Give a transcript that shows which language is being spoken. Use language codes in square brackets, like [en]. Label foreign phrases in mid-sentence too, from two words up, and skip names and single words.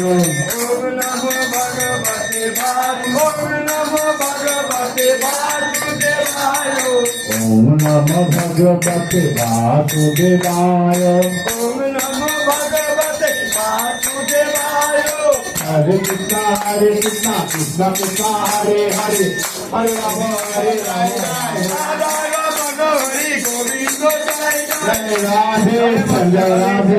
[sa] ওম নমো ভগবতে বাসুদেবায়। ওম নমো ভগবতে বাসুদেবায়। ওম নমো ভগবতে বাসুদেবায়। হরে কৃষ্ণ কৃষ্ণ কৃষ্ণ হরে হরে, হরে রাম হরে রাম, হরে গোবিন্দ রাধে সঞ্জয় রাধে।